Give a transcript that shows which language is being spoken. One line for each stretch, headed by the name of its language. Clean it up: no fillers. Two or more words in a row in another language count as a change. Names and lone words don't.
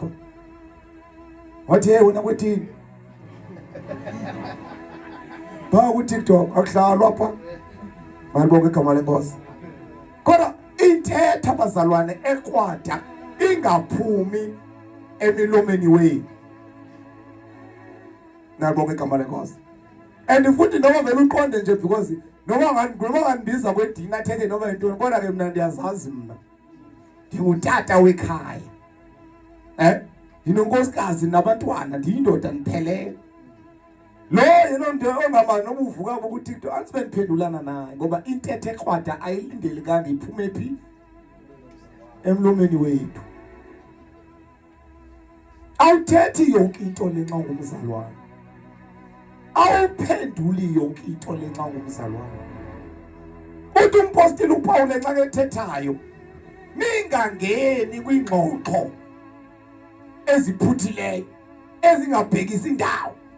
Xhosa: Wathi hey wena kwethini? Ba ku TikTok akudlalwa apha. Malibonge igama lenkosi. Kodwa intetha abazalwane ekrwada ingaphumi emilomeni wenu. Malibonge igama lenkosi. And futhi noma vele uqonde nje because noma ngandibiza kwedina thethe noma intoni kodwa ke mina ndiyazazi mina. Ngutata wekhaya. Nginonkosikazi nabantwana ndiyindoda ndiphelele. Lo yena nto ongamani noma uvuka ku TikTok asibe niphendulana naye ngoba intethe ekrwada ayilindelekanga iphume phi emlomeni wethu. Awuthethi yonke into lenxa ngumzalwane. Awuphenduli yonke into lenxa ngumzalwane. Uthi umpostile uPaul lenxa kethethayo ningangeni kwingxoxo eziphuthileyo ezingabhekisi indawo.